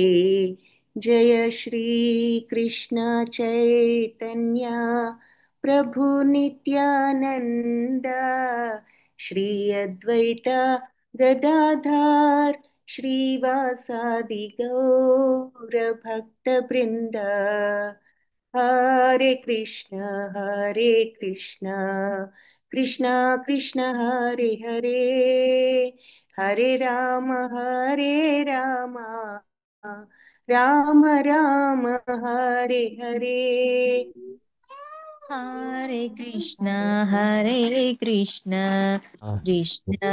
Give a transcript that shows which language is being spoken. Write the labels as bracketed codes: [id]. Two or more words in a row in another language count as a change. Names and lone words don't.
[sa] జయ శ్రీ కృష్ణ చైతన్య ప్రభు నిత్యానంద శ్రీ అద్వైత గదాధార్ శ్రీవాసాది గౌర భక్త బృంద. హరే కృష్ణ కృష్ణ కృష్ణ హరే హరే హరే రామ రామ రామ హరే హరే. హరే కృష్ణ కృష్ణ కృష్ణ